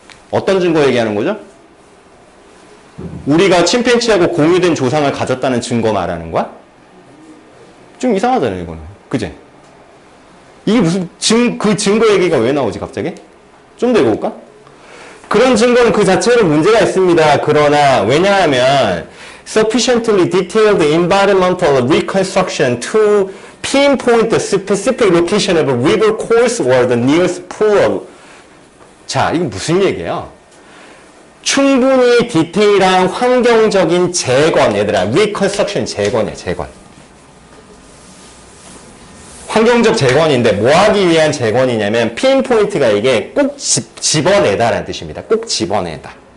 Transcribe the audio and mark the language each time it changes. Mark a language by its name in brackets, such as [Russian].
[Korean] 어떤 증거 얘기하는 거죠? 우리가 침팬치하고 공유된 조상을 가졌다는 증거 말하는 거야? 좀 이상하잖아요, 이거는. 그지? 이게 무슨 그 증거 얘기가 왜 나오지, 갑자기? 좀 더 읽어볼까? 그런 증거는 그 자체로 문제가 있습니다. 그러나, 왜냐하면, [English] sufficiently detailed environmental reconstruction to pinpoint the specific location of a river course or the nearest pool of. [Korean] 자, 이거 무슨 얘기예요? 충분히 디테일한 환경적인 재건, 얘들아. reconstruction 재건이야, 재건. 환경적 재건인데 뭐 하기 위한 재건이냐면 pinpoint가 이게 꼭 집어내다라는 뜻입니다. 꼭 집어내다.